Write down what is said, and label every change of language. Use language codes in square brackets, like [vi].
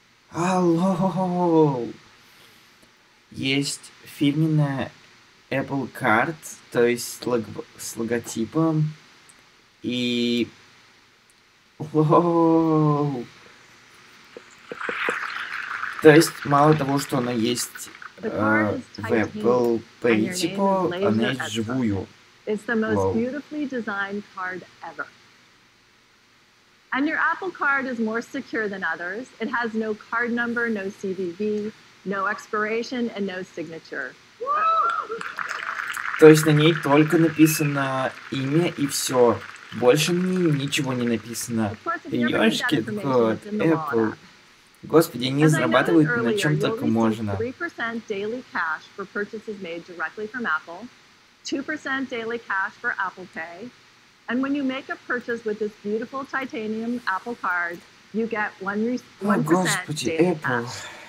[ru] Алло! Есть фирменная Apple Card, то есть с логотипом. И... Воу! То есть, мало того, что она есть в Apple Pay, типа, она есть вживую. [en] It's the most beautifully designed card ever. And your Apple Card is more secure than others. It has no card number, no CVV, no expiration, and no signature. [ru] То есть на ней только написано имя и все. Больше на ней ничего не написано. Ёшкин-кот, Apple. Господи, они зарабатывают на чем только можно. [en] 3% daily cash for purchases made directly from Apple, 2% daily cash for Apple Pay, And when you make a purchase with this beautiful titanium Apple Card, you get 1% daily cash.